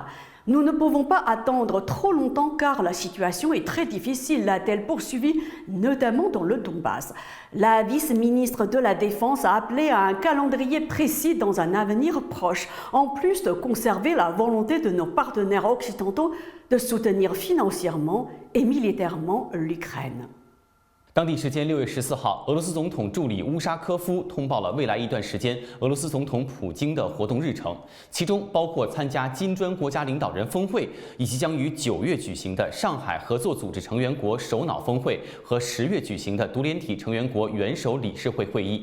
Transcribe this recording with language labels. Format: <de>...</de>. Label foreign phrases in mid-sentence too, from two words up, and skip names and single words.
<fr>Nous ne pouvons pas attendre trop longtemps car la situation est très difficile, a-t-elle poursuivi, notamment dans le Donbass. La vice-ministre de la Défense a appelé à un calendrier précis dans un avenir proche, en plus de conserver la volonté de nos partenaires occidentaux de soutenir financièrement et militairement l'Ukraine.</fr> <zh>当地时间6月14号，俄罗斯总统助理乌沙科夫通报了未来一段时间俄罗斯总统普京的活动日程，其中包括参加金砖国家领导人峰会，以及将于9月举行的上海合作组织成员国首脑峰会和10月举行的独联体成员国元首理事会会议。</zh>